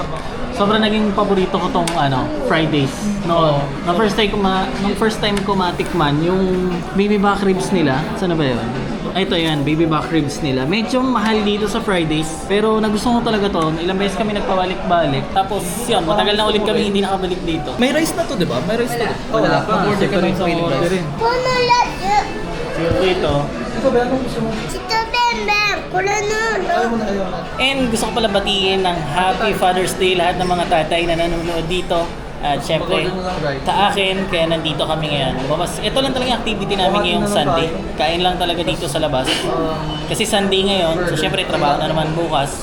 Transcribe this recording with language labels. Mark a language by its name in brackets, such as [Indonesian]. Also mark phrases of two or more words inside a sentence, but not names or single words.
[Filipino] Sobrang naging paborito ko tong Fridays. No, nung [English] first time [Filipino] ko matikman yung [English] baby back ribs [Filipino] nila. Saan na ba yun? Ay, ito yan, [English] baby back ribs [Filipino] nila. Medyo mahal dito sa Fridays. Pero nagustuhan ko talaga to. Ilang beses kami nagpabalik-balik. Tapos yun, matagal na ulit kami hindi nakabalik dito. May rice na to, di ba? May rice na. Wala pa. Order ka ng order rin. このラジ Dito. Ikaw ba? Anong gusto mo? オちとべんべんこれの Ayaw mo na, ayaw na. And gusto ko pala batiin ng [English] Happy Father's Day [Filipino] lahat ng mga tatay na nanonood dito. At syempre, sa akin, kaya nandito kami ngayon. Lumabas. Ito lang talaga yung activity namin ngayong Sunday. Kain lang talaga dito sa labas. Kasi Sunday ngayon, so syempre trabaho na naman bukas.